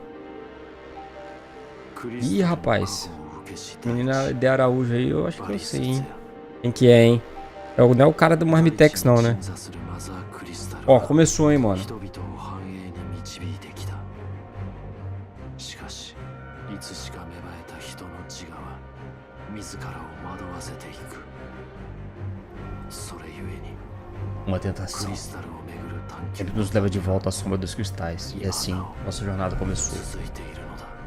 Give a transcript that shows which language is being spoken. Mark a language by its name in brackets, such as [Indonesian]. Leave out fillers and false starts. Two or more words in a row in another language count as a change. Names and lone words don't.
[Portuguese] Ih, rapaz. Menina de Araújo aí, eu acho que eu sei, hein? Quem que é, hein? Não é o cara do Marmitex, não, né? Ó, começou, hein, mano. [Japanese] いつしか芽生えた人の自我は自らを惑わせていく。それゆえに [Portuguese] Uma [Japanese] ク [Portuguese] tentação. [Japanese] リスタルを巡る探 [Portuguese] Ele [Japanese] 求 [Portuguese] nos leva de volta à sombra dos cristais. E assim, nossa jornada [Japanese] が [Portuguese] começou. [Japanese] 続いているのだ。